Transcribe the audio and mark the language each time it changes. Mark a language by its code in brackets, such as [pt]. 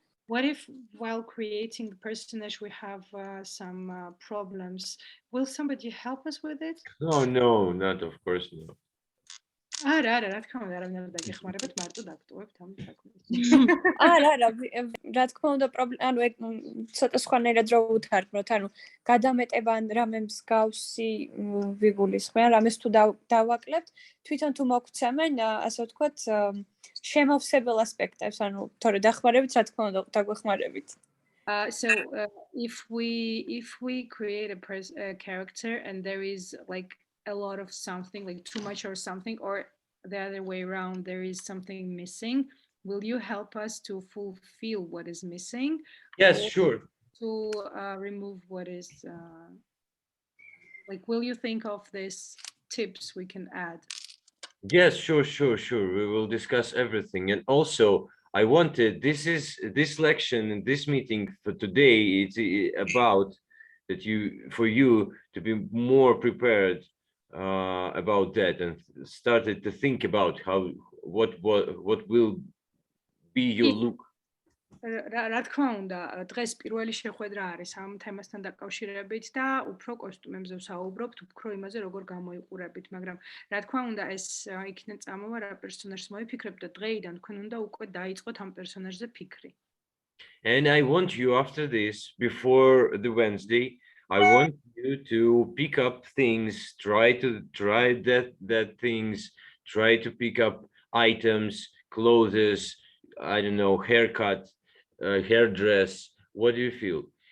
[en] What if while creating the personage we have some problems? Will somebody help us with it? No, not of course no. [ka] არა, რა თქმა უნდა, არავინ არ დაგეხმარებათ, მარტო დაგტოვებთ ამ საქმეს. არა, რა თქმა უნდა, ანუ ეგ ცოტა სხვანაირად რო უთარგმნოთ, ანუ გადამეტება ან რამე მსგავსი ვიგულისხმენ, რამეს თუ დავაკლებთ, თვითონ თუ მოგცემენ, ასე ვთქვათ, შემავსებელ ასპექტებს, ანუ თორე დახმარებით, რა თქმა უნდა, დაგვეხმარებით. [en] So if we create a character and there is like a lot of something, like too much or something, or the other way around, there is something missing, will you help us to fulfill what is missing? Yes, sure. To remove what is like, will you think of these tips we can add? Yes, sure. We will discuss everything. And also I wanted, this lection, this meeting for today, it's about that for you to be more prepared about that and started to think about what will be your look. [ka] რა თქმა უნდა, დღეს პირველი შეხვედრა არის ამ თემასთან დაკავშირებით და უფრო კოსტუმებზე ვსაუბრობთ, უფრო იმაზე როგორ გამოიყურებით, მაგრამ რა თქმა უნდა ეს იქიდან წამოვა რა პერსონაჟს მოიფიქრებთ და დღეიდან თქვენ უნდა უკვე დაიწყოთ ამ პერსონაჟზე ფიქრი. [en] And I want you after this, before the Wednesday, I want you to pick up things, try that things, try to pick up items, clothes, I don't know, haircut, hairdress. What do you feel?